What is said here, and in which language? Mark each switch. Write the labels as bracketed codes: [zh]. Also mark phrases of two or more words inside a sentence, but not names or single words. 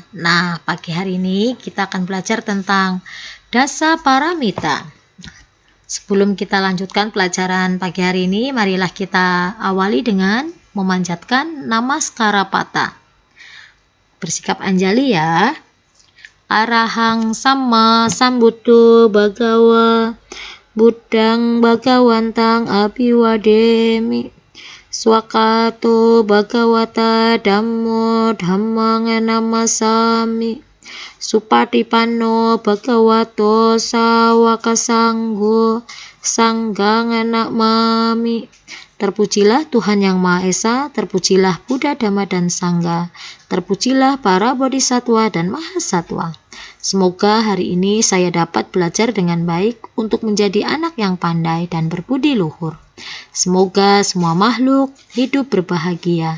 [id] Nah, pagi hari ini kita akan belajar tentang Dasa Paramita. Sebelum kita lanjutkan pelajaran pagi hari ini, marilah kita awali dengan memanjatkan Namaskara Pata. Bersikap anjali ya. [pi] Arahang Sama Sambuddho Bhagawa Buddhang Bhagawantang Abhiwademi Swakato Bhagawata Dhammo Dhammang Namasami Supatipanno Bhagavato Sawaka Sanggo Sanggang Namami. [id] Terpujilah Tuhan Yang Maha Esa, terpujilah Buddha, Dhamma, dan Sangha, terpujilah para bodhisatwa dan mahasatwa. Semoga hari ini saya dapat belajar dengan baik untuk menjadi anak yang pandai dan berbudi luhur. Semoga semua makhluk hidup berbahagia.